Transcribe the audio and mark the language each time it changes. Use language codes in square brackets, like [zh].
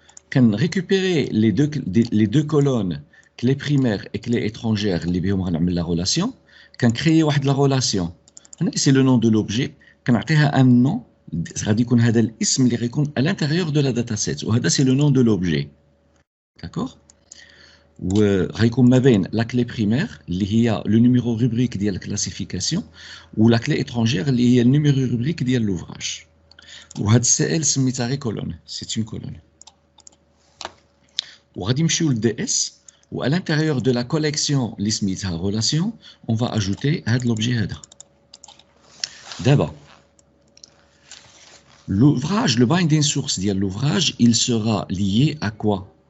[fr] Quand récupérer les deux colonnes, clé primaire et clé étrangère, la relation, quand créer la relation, c'est le nom de l'objet, quand on a un nom, [ar] غادي يكون هذا الاسم اللي غيكون [fr] à l'intérieur de la dataset, [ar] وهذا [fr] c'est le nom de l'objet. D'accord? [ar] وغيكون ما بين la clé primaire اللي هي le numéro rubrique ديال الكلاسيفيكاسيون و la clé étrangère اللي هي le numéro rubrique ديال l'ouvrage. وهاد السائل سميتها غير colonne, [fr] c'est une colonne. [ar] وغادي نمشيو للDS و à l'intérieur de la collection اللي سميتها relation, [fr] on va ajouter [ar] هاد l'objet هذا. [fr] D'abord, l'ouvrage, le binding source de l'ouvrage, il sera lié à quoi?